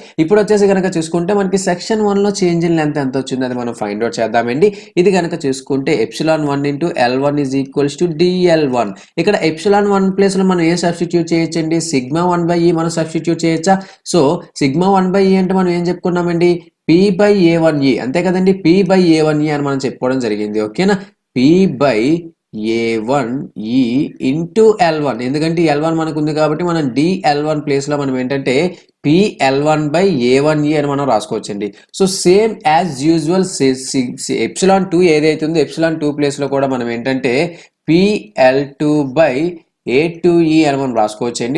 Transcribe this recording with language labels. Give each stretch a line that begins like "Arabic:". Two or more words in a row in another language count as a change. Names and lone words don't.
Telugu: ఇప్పుడు వచ్చేసి కనుక చూసుకుంటే మనకి సెక్షన్ 1 లో
English: change in length
Telugu: ఎంత వచ్చింది అది మనం
English: find out
Telugu: చేద్దామండి. ఇది కనుక చూసుకుంటే
English: ε1 into L1 is equals to DL1.
Telugu: ఇక్కడ ε1 ప్లేస్ లో మనం ఏ సబ్స్టిట్యూట్ చేయొచ్చండి σ1/E మనం సబ్స్టిట్యూట్ చేయొచ్చా. సో σ1/E అంటే మనం ఏం చెప్పుకున్నామండి P/A1E, అంతే కదండి. P/A1E అని మనం చెప్పుకోవడం జరిగింది ఓకేనా. P/A1E ఇంటూ L1, ఎందుకంటే L1 మనకు ఉంది కాబట్టి మనం DL1 ప్లేస్ లో మనం ఏంటంటే PL1/A1E అని మనం రాసుకోవచ్చండి.
English: so same as usual
Telugu: ε2 ఏదైతే ఉందో ε2 ప్లేస్ లో కూడా మనం ఏంటంటే PL2/A2E అని మనం రాసుకోవచ్చండి.